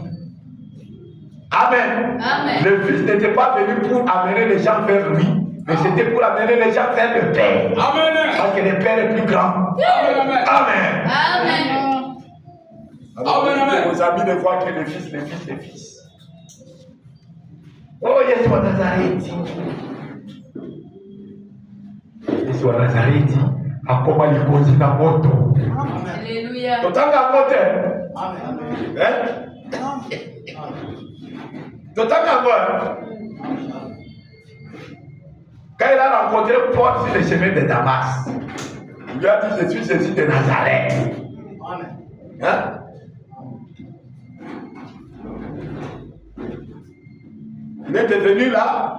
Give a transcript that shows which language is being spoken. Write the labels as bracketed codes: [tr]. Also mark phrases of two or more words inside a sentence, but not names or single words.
[fr] Amen. Amen. Le Fils n'était pas venu pour amener les gens vers lui, mais c'était pour amener les gens vers le Père. Amen. Parce que le Père est plus grand. Amen. Amen. Amen. Amen. Vos amis ne voient que le Fils, le Fils, le Fils. [ln] Oh, Yesu wa Nazareti. Yesu wa Nazareti akoma likonzi na moto. [fr] Alléluia. [ln] Totanga moto. Hein? Totanga moto. [fr] Quand il a rencontré Paul sur le chemin de Damas, il lui a dit, je suis Jésus de Nazareth. Hein? Il est devenu là.